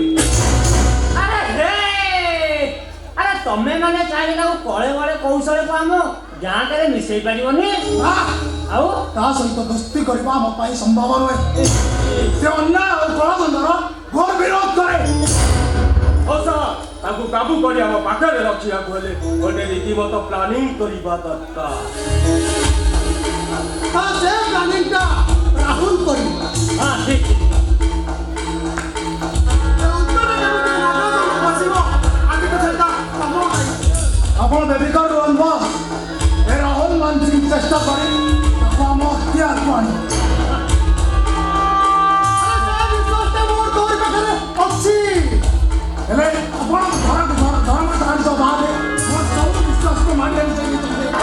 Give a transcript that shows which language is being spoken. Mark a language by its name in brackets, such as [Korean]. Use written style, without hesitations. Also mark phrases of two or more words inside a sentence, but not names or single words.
[Odia] ଆରେ ରେ ଆରେ ତମେ ମାନେ ଚାହିଁଲେ ତାକୁ କଳେ ବଳେ କୌଶଳକୁ ଆମ ଗାଁଟାରେ ମିଶେଇ ପାରିବନି ଆଉ ତା ସହିତ ଦୋସ୍ତି କରିବା ଆମ ପାଇଁ ସମ୍ଭବ ନୁହେଁ ସେ ଅନ୍ୟାୟ ଆଉ କଳାବନ୍ଧର ଘୋର ବିରୋଧ କରେ ତାକୁ କାବୁ କରି ଆମ ପାଖରେ ରଖିବାକୁ ହେଲେ ଗୋଟେ ରୀତିମତ ପ୍ଲାନିଂ କରିବା ଦରକାର ତା ସେ ପ୍ଲାନିଂଟା ରାହୁଲ କରିବା ହଁ ଠିକ ଆପଣ ବେବିକର ରୁହନ୍ତୁ ଏ ରାହୁଲ ମାନସିଂ ଚେଷ୍ଟା କରି ତାକୁ ଆମ ଅକ୍ତିଆରକୁ ଆଣିବ ହେଲେ ଆପଣ ଧର୍ମ ଜାଣିଛ ବାହାରେ ମୋର ସବୁ ବିଶ୍ୱାସକୁ ମାନିବାକୁ ଚାହିଁଛନ୍ତି